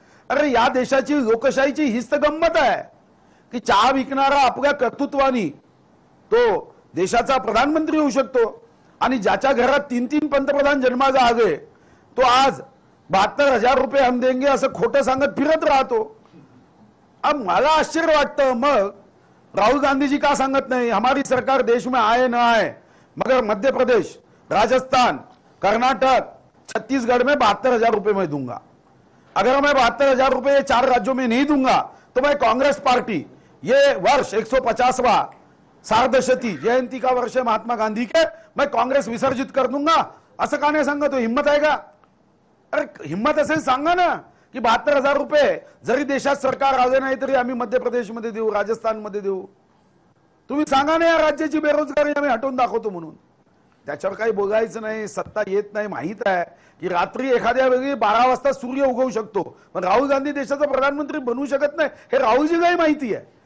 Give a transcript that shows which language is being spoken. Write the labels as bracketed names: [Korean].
[Marathi] अरे या देशाची लोकशाहीची हीच तर गंमत आहे की चहा विकणारा आपल्या कर्तृत्वानी तो देशाचा प्रधानमंत्री होऊ शकतो आणि ज्याच्या घरात 3-3 पंतप्रधान जन्माला आले तो आज 72,000 रुपये [Hindi] हम देंगे [Marathi] असं खोटं सांगत फिरत राहतो. [Hindi] अब [Marathi] मला आश्चर्य वाटतं मग [Hindi] राहुल गांधी जी का सांगत नहीं हमारी सरकार देश में आए न आए मगर मध्य प्रदेश, राजस्थान, कर्नाटक, छत्तीसगढ़ में 72,000 रुपए मैं दूंगा. अगर मैं 72,000 रुपए 4 राज्यों में नहीं दूंगा तो मैं कांग्रेस पार्टी ये वर्ष 150वां सार्धशती जयंती का वर्ष है महात्मा गांधी के, मैं कांग्रेस विसर्जित कर दूंगा. [Marathi] असं का नाही सांगतो? हिम्मत आहे का? अरे हिम्मत असेल सांगा ना की 72,000 रुपये जरी देशात सरकार आले नाही तरी आम्ही मध्य प्रदेशमध्ये देऊ, राजस्थानमध्ये देऊ. तुम्ही सांगा ना या राज्याची बेरोजगारी आम्ही हटवून दाखवतो म्हणून. त्याच्यावर काही बोलायचं नाही. सत्ता येत नाही माहित आहे की रात्री एखाद्या वेळी 12 वाजता सूर्य उगवू शकतो पण राहुल गांधी देशाचा प्रधानमंत्री बनवू शकत नाही हे राहुलजीलाही माहिती आहे.